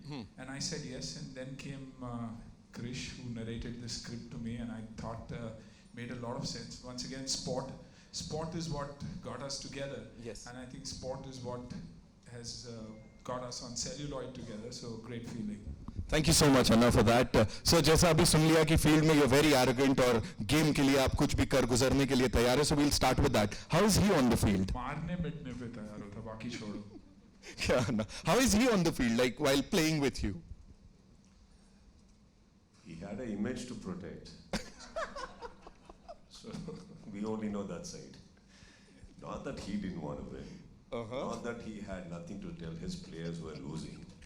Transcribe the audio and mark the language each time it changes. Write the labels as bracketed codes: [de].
[en] And I said yes, and then came Krish, who narrated the script to me, and I thought made a lot of sense. Once again, sport is what got us together. Yes. And I think sport is what has got us on celluloid together. So great feeling. Thank you so much Anna for that. [hi] So जैसा अभी सुन लिया कि field में [en] you're very arrogant [hi] और game के लिए आप कुछ भी कर गुजरने के लिए तैयार है. [en] So we'll start with that. How is he on the field? [hi] मारने मिटने पे तैयार होता, बाकी छोड़ो. क्या Anna? [en] How is he on the field, like while playing with you? He had an image to protect. So we only know that side. Not that he didn't want to win. Not that he had nothing to tell his players were losing.